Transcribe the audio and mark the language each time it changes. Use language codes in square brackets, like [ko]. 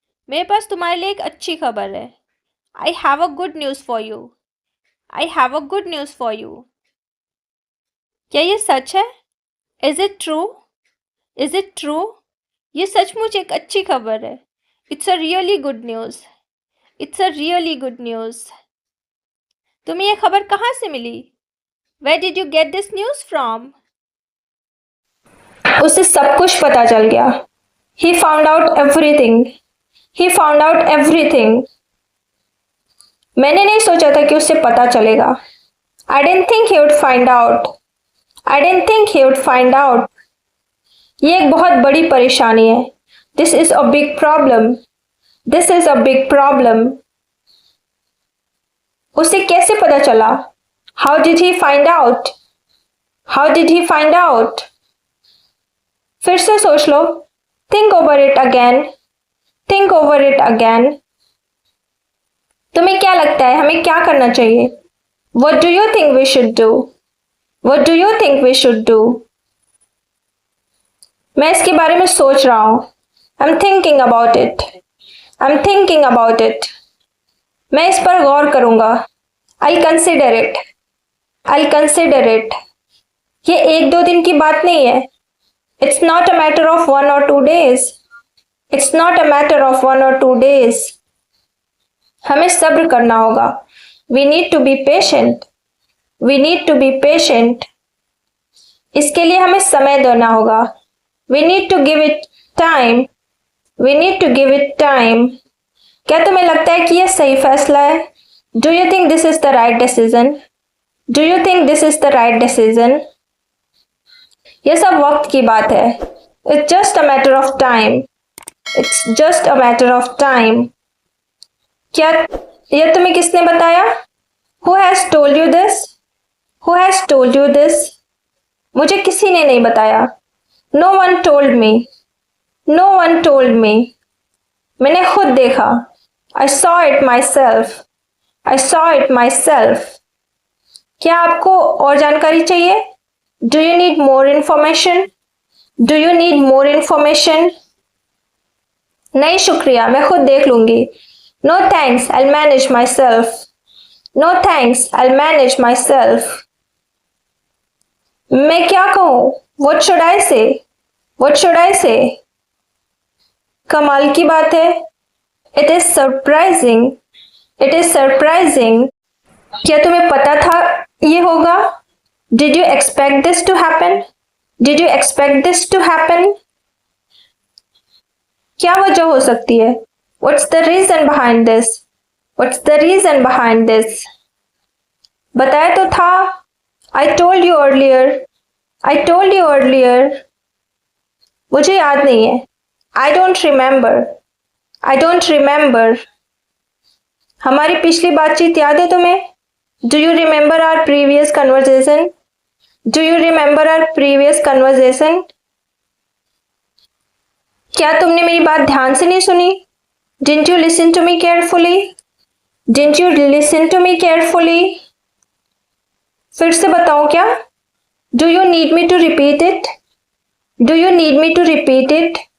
[hi] मेरे पास तुम्हारे लिए एक अच्छी खबर है। [en] I have a good news for you. I have a good news for you. [hi] क्या ये सच है? [en] Is it true? Is it true? [hi] ये सचमुच एक अच्छी खबर है। [en] It's a really good news. It's a really good news. [hi] तुम्हें ये खबर कहाँ से मिली? [en] Where did you get this news from? [hi] उसे सब कुछ पता चल गया। [en] He found out everything. He found out everything. [hi] मैंने नहीं सोचा था कि उसे पता चलेगा। [en] I didn't think he would find out. I didn't think he would find out. [hi] ये एक बहुत बड़ी परेशानी है। [en] This is a big problem. This is a big problem. [hi] उसे कैसे पता चला? [en] How did he find out? How did he find out? [hi] फिर से सोच लो। [en] Think over it again. Think over it again. [hi] तुम्हें क्या लगता है हमें क्या करना चाहिए? [en] What do you think we should do? What do you think we should do? [hi] मैं इसके बारे में सोच रहा हूँ। [en] I'm thinking about it. I'm thinking about it. [hi] मैं इस पर गौर करूँगा। [en] I'll consider it. I'll consider it. [hi] ये एक दो दिन की बात नहीं है। [en] It's not a matter of 1 or 2 days. It's not a matter of 1 or 2 days. [hi] हमें सब्र करना होगा। [en] We need to be patient. We need to be patient. [hi] इसके लिए हमें समय देना होगा। [en] We need to give it time. We need to give it time. [hi] क्या तुम्हें लगता है कि यह सही फैसला है? [en] Do you think this is the right decision? Do you think this is the right decision? [hi] यह सब वक्त की बात है। [en] It's just a matter of time. It's just a matter of time. [hi] क्या यह तुम्हें किसने बताया? [en] Who has told you this? Who has told you this? [hi] मुझे किसी ने नहीं बताया। [en] No one told me. No one told me. [hi] मैंने खुद देखा। [en] I saw it myself. I saw it myself. [hi] क्या आपको और जानकारी चाहिए? [en] Do you need more information? Do you need more information? [hi] नहीं शुक्रिया, मैं खुद देख लूंगी। [en] No thanks, I'll manage myself. No thanks, I'll manage myself. [hi] मैं क्या कहूँ? [en] What should I say? What should I say? [hi] कमाल की बात है। [en] It is surprising. It is surprising. [hi] क्या तुम्हें पता था ये होगा? [en] Did you expect this to happen? Did you expect this to happen? [hi] क्या वजह हो सकती है? [en] What's the reason behind this? What's the reason behind this? [hi] बताया तो था। [en] I told you earlier. I told you earlier. [hi] मुझे याद नहीं है। [en] I don't remember. I don't remember. [hi] हमारी पिछली बातचीत याद है तुम्हें? [en] Do you remember our previous conversation? Do you remember our previous conversation? [hi] क्या तुमने मेरी बात ध्यान से नहीं सुनी? [en] Didn't you listen to me carefully? Didn't you listen to me carefully? [hi] फिर से बताओ क्या? [en] Do you need me to repeat it? Do you need me to repeat it?